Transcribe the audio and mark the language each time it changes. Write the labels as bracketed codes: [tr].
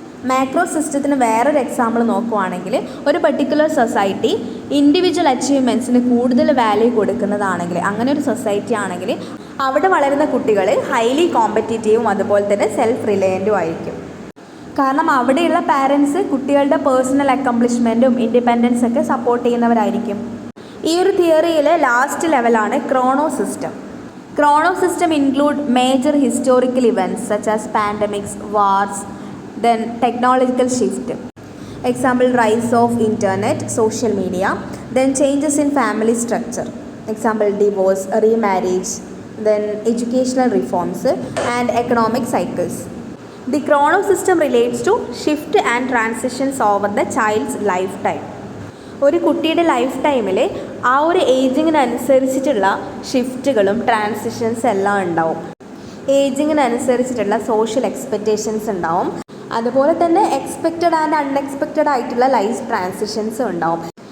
[ml] Macro സിസ്റ്റത്തിന് വേറൊരു example നോക്കുവാണെങ്കിൽ, ഒരു പെർട്ടിക്കുലർ സൊസൈറ്റി ഇൻഡിവിജ്വൽ അച്ചീവ്മെൻറ്റ്സിന് കൂടുതൽ വാല്യൂ കൊടുക്കുന്നതാണെങ്കിൽ, അങ്ങനെ ഒരു സൊസൈറ്റി ആണെങ്കിൽ അവിടെ വളരുന്ന കുട്ടികൾ ഹൈലി കോമ്പറ്റീറ്റീവും അതുപോലെ തന്നെ സെൽഫ് റിലയൻറ്റും ആയിരിക്കും. കാരണം അവിടെയുള്ള പാരൻസ് കുട്ടികളുടെ പേഴ്സണൽ അക്കംപ്ലിഷ്മെൻറ്റും ഇൻഡിപെൻഡൻസ് ഒക്കെ സപ്പോർട്ട് ചെയ്യുന്നവരായിരിക്കും. ഈ ഒരു തിയറിയിലെ ലാസ്റ്റ് ലെവലാണ് Chrono system. [en] Chrono system include major historical events such as pandemics, wars, then technological shift, example rise of internet, social media, then changes in family structure, example divorce, remarriage, then educational reforms and economic cycles. The chrono system relates to shift and transitions over the child's lifetime. [ml] ഒരു കുട്ടിയുടെ life ടൈമിൽ ആ ഒരു ഏജിങ്ങിനനുസരിച്ചിട്ടുള്ള ഷിഫ്റ്റുകളും transitions എല്ലാം ഉണ്ടാവും. ഏജിങ്ങിനനുസരിച്ചിട്ടുള്ള social expectations ഉണ്ടാവും, അതുപോലെ തന്നെ എക്സ്പെക്റ്റഡ് ആൻഡ് അൺഎക്സ്പെക്റ്റഡ് ആയിട്ടുള്ള ലൈഫ് ട്രാൻസിഷൻസ് ഉണ്ടാവും.